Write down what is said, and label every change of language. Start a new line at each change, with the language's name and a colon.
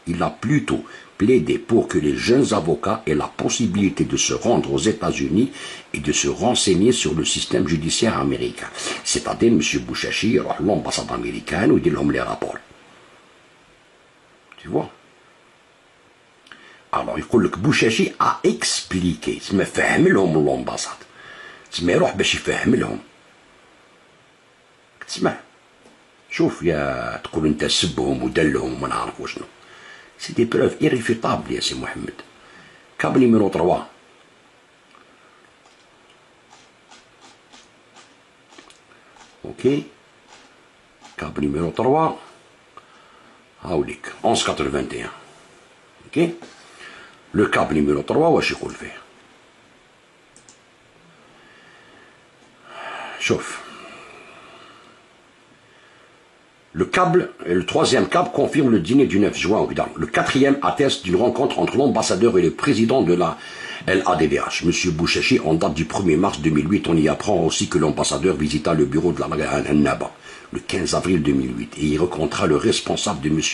French: Il a plutôt plaidé pour que les jeunes avocats aient la possibilité de se rendre aux États-Unis et de se renseigner sur le système judiciaire américain. C'est-à-dire, M. Bouchachi, l'ambassade américaine, où il dit les rapports. Tu vois? Alors, il faut que Bouchachi a expliqué. C'est me faire l'ambassade. C'est me faire l'ambassade.
Arabic: تسمع شوف يا تقول انت سبهم ودلهم ما نعرف وشنو سي دي بروف irréfutables يا سي محمد. كاب نيميرو 3 اوكي كاب نيميرو 3 هاوليك 1181 اوكي لو كاب نيميرو 3 واش يقول فيه شوف.
French: Le troisième câble confirme le dîner du 9 juin. Le quatrième atteste d'une rencontre entre l'ambassadeur et le président de la LADVH, M. Bouchachi, en date du 1er mars 2008. On y apprend aussi que l'ambassadeur visita le bureau de la Al-Naba le 15 avril 2008 et y rencontra le responsable de M.